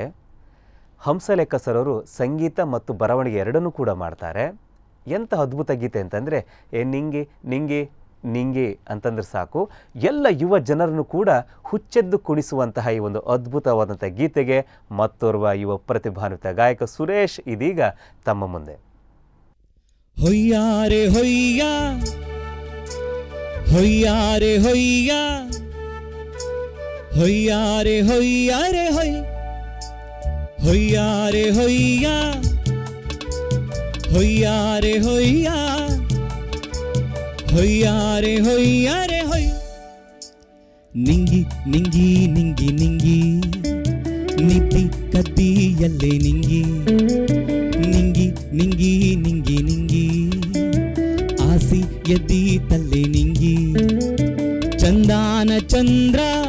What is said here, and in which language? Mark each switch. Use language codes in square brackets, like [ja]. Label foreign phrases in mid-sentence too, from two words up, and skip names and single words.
[kn] ಹಂಸಲೇಖ ಸರ್ ಅವರು ಸಂಗೀತ ಮತ್ತು ಬರವಣಿಗೆ ಎರಡನ್ನೂ ಕೂಡ ಮಾಡ್ತಾರೆ. ಎಂಥ ಅದ್ಭುತ ಗೀತೆ ಅಂತಂದರೆ ನಿಂಗೆ ನಿಂಗೆ ನಿಂಗೆ ಅಂತಂದ್ರೆ ಸಾಕು, ಎಲ್ಲ ಯುವ ಜನರನ್ನು ಕೂಡ ಹುಚ್ಚೆದ್ದು ಕುಣಿಸುವಂತಹ ಈ ಒಂದು ಅದ್ಭುತವಾದಂಥ ಗೀತೆಗೆ ಮತ್ತೋರ್ವ ಯುವ ಪ್ರತಿಭಾನ್ವಿತ ಗಾಯಕ ಸುರೇಶ್ ಇದೀಗ ತಮ್ಮ ಮುಂದೆ. ಹೊಯ್ಯಾರೆ ಹೊಯ್ಯ ಹೊಯ್ಯಾರೆ ಹೊಯ್ಯ ಹೊಯ್ಯಾರೆ ಹೊಯ್ಯಾರೆ ಹೊಯ್ ಹೊಯ್ಯಾರೆ ಹೊಯ್ಯ ಹೊಯ್ಯಾರೆ ಹೊಯ್ಯ ಹೊಯ್ಯಾರೆ ಹೊಯ್ಯಾರೆ ಹೊಯ್ ನಿಂಗಿ ನಿಂಗಿ ನಿಂಗಿ ನಿಂಗಿ ನಿದ್ದಿ ಕದ್ದಿಯಲ್ಲೇ ನಿಂಗಿ ನಿಂಗಿ ನಿಂಗಿ ನಿಂಗಿ ನಿಂಗಿ ಆಸಿ ಎದ್ದಿ ತಲ್ಲೆ ನಿಂಗಿ ಚಂದಾನ ಚಂದ್ರ